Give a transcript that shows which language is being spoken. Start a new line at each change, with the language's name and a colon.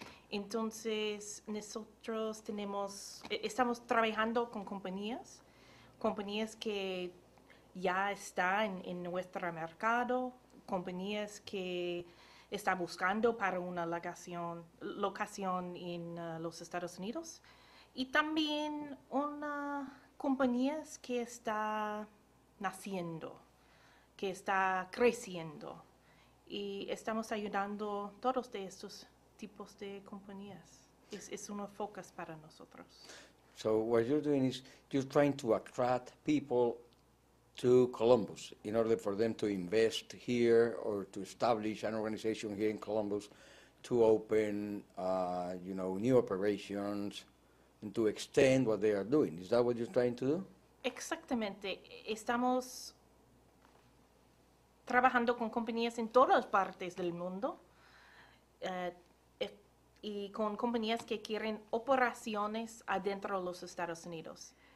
Spanish: Entonces, nosotros estamos trabajando con compañías que ya están en nuestro mercado, compañías que están buscando para una locación en los Estados Unidos, y también compañías que está naciendo, que está creciendo, y estamos ayudando a todos de estos tipos de compañías. Es un focus para nosotros.
English: So what you're doing is you're trying to attract people to Columbus in order for them to invest here or to establish an organization here in Columbus to open, new operations and to extend what they are doing. Is that what you're trying to do?
Spanish: Exactamente. Estamos trabajando con compañías en todas partes del mundo y con compañías que quieren operaciones adentro de los Estados Unidos.